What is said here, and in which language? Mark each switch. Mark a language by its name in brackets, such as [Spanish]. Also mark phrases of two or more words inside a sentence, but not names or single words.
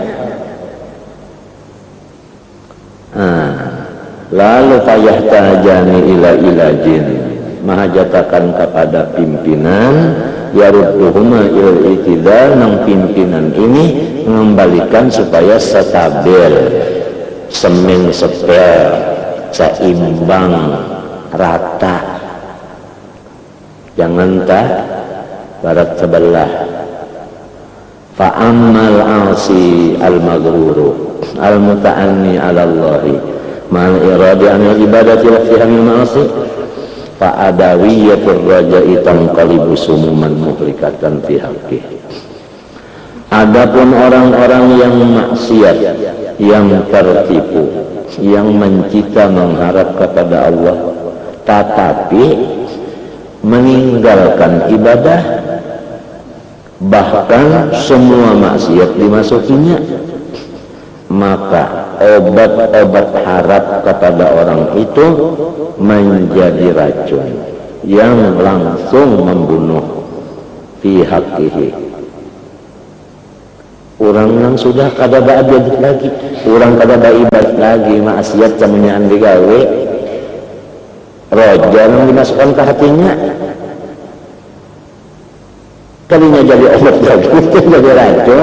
[Banjar] Lalu payah [Arabic] تحتاجان إلى علاج, [Banjar] mahajatakan kepada pimpinan [Arabic] يردهما إلى الاعتدال, [Banjar] nang pimpinan ini mengembalikan supaya stabil, semen sepel, seimbang, rata, jangan tak barat sebelah. [Arabic] فأما العاصي المغرور المتمني على الله مع الإعراض عن العبادة وفيها من المعاصي فأدوية الرجاء تنقلب سموما مهلكة في حقه. [Indonesian] Adapun orang-orang yang maksiat, yang tertipu, yang mencita mengharap kepada Allah tetapi meninggalkan ibadah, bahkan semua maksiat dimasukinya, maka obat-obat harap kepada orang itu menjadi racun yang langsung membunuh [Arabic] في حقه. [Banjar] Orang yang sudah kada baibadat lagi, orang kada baibadat lagi, maksiat camunyan digawe, roja yang dimasukkan ke hatinya, kalinya jadi obat lagi, jadi racun.